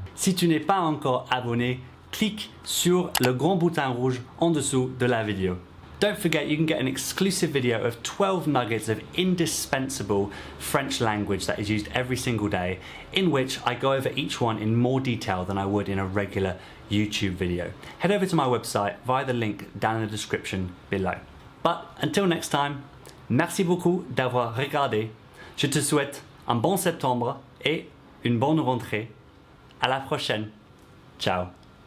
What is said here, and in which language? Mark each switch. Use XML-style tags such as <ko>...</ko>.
<fr>Si tu n'es pas encore abonné, clique sur le grand bouton rouge en dessous de la vidéo.</fr> <en>Don't forget you can get an exclusive video of 12 nuggets of indispensable French language that is used every single day, in which I go over each one in more detail than I would in a regular YouTube video. Head over to my website via the link down in the description below. But until next time,</en> <fr>merci beaucoup d'avoir regardé. Je te souhaite un bon septembre et une bonne rentrée. À la prochaine. Ciao.</fr>